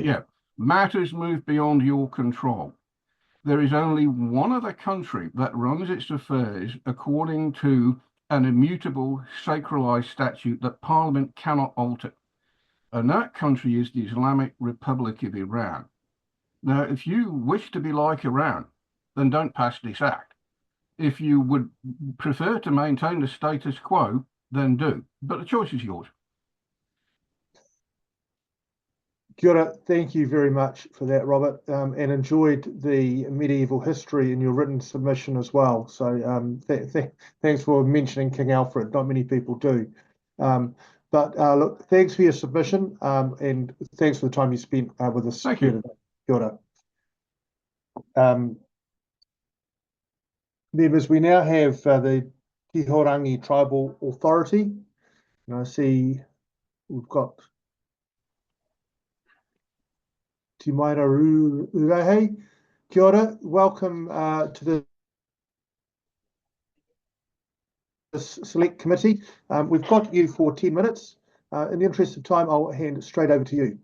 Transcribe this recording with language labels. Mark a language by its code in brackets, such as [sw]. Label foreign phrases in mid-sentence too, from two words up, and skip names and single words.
[en] Yeah, matters move beyond your control. There is only one other country that runs its affairs according to an immutable sacralized statute that Parliament cannot alter. And that country is the Islamic Republic of Iran. Now, if you wish to be like Iran, then don't pass this act. If you would prefer to maintain the status quo, then do. But the choice is yours. [mi] Kia ora, [en] thank you very much for that, Robert, and enjoyed the medieval history in your written submission as well. So thanks for mentioning King Alfred. Not many people do. But look, thanks for your submission, and thanks for the time you spent with us. Thank you. [mi] Kia ora. [en] Members, we now have the Tihōrangi Tribal Authority, and I see we've got Timaira Urahe. [mi] Kia ora, [en] welcome to the Select Committee. We've got you for 10 minutes. In the interest of time, I'll hand it straight over to you.